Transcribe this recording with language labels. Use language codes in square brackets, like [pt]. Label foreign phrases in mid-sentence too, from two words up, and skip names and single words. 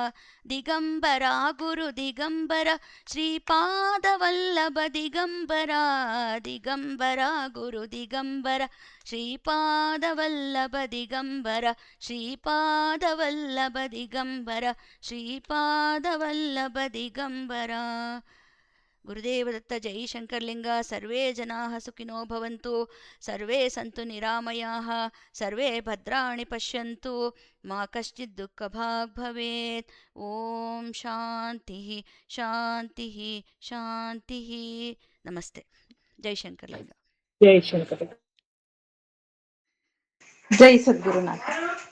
[sa] ದಿಗಂಬರ ಗುರು ದಿಗಂಬರ ಶ್ರೀಪಾದವಲ್ಲಭ ದಿಗಂಬರ, ದಿಗಂಬರ ಗುರು ದಿಗಂಬರ ಶ್ರೀಪಾದವಲ್ಲಭ ದಿಗಂಬರ, ಶ್ರೀಪಾದವಲ್ಲಭ ದಿಗಂಬರ, ಶ್ರೀಪಾದವಲ್ಲಭ ದಿಗಂಬರ. ಗುರುದೇವದತ್ತ. ಜೈ ಶಂಕರಲಿಂಗ. ಸರ್ವೇ ಜನಾಃ ಸುಖಿನೋ ಭವಂತು, ಸರ್ವೇ ಸಂತು ನಿರಾಮಯಾಃ, ಸರ್ವೇ ಭದ್ರಾಣಿ ಪಶ್ಯಂತು, ಮಾ ಕಶ್ಚಿತ್ ದುಃಖಭಾಗ್ ಭವೇತ್. ಓಂ ಶಾಂತಿ ಶಾಂತಿ ಶಾಂತಿ. [kn] ನಮಸ್ತೆ. ಜೈ ಶಂಕರಲಿಂಗ. ಜೈ ಶಂಕರ. ಜೈ ಸದ್ಗುರುನಾಥ.